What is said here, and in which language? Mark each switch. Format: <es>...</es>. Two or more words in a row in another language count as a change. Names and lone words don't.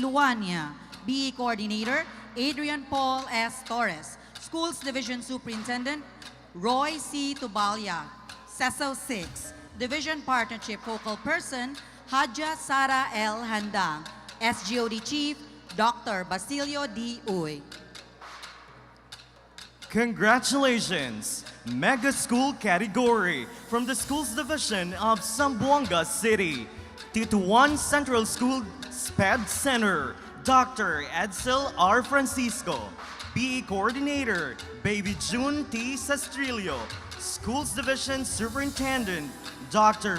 <en>Luania, BE Coordinator Adrian Paul S. Torres. Schools Division Superintendent Roy C. Tubalya, CESO 6. Division Partnership Focal Person Hadja Sara L. Handang, SGOD Chief Dr. Basilio D. Uy. Congratulations! Mega School Category from the Schools Division of Zamboanga City, Tituan Central School SPED Center, Dr. Edsel R. Francisco, BE Coordinator Baby June T. Sastrilio, Schools Division Superintendent Dr.</en>